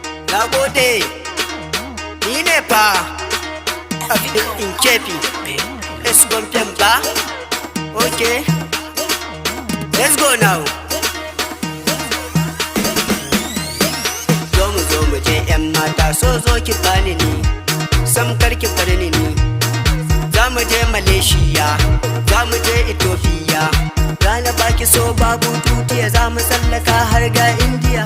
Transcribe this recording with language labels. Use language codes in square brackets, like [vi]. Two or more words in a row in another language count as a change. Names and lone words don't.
[ha] Na gode, ni ne fa Abdul in kefi. [en] Let's go ba. Okay, let's go now. [ha] Zo mu je 'yan mata, so zo ki bani ni, sam kar ki bar ni. Za mu je Malaysia, za mu je Ethiopia. Rana baki so babu tutiya, za mu tsallaka har ga India.